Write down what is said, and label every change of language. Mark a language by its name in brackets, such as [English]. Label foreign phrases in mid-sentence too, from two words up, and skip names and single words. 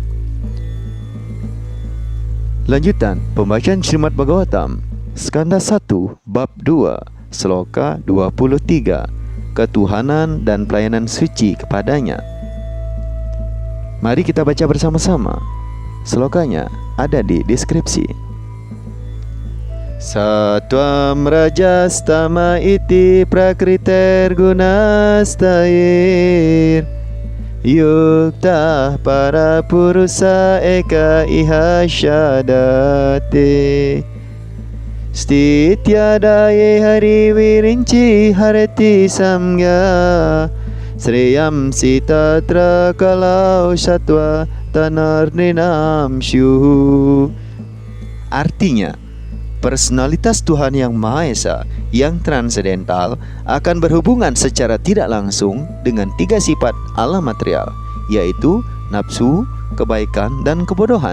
[Indonesian] Lanjutan pembacaan Srimad Bhagavatam Skanda 1 Bab 2 Sloka 23, Ketuhanan dan pelayanan suci kepadanya. Mari kita baca bersama-sama. Slokanya ada di deskripsi. [Sanskrit] Satvam rajastama iti prakriter gunastair yukta para purusa eka iha syadate stityadaye hari virinci harati samya sreyam sitatra kalau satwa tanarninam syuhu. [Indonesian] Artinya, personalitas Tuhan yang Maha Esa yang transendental akan berhubungan secara tidak langsung dengan tiga sifat alam material, yaitu nafsu, kebaikan, dan kebodohan.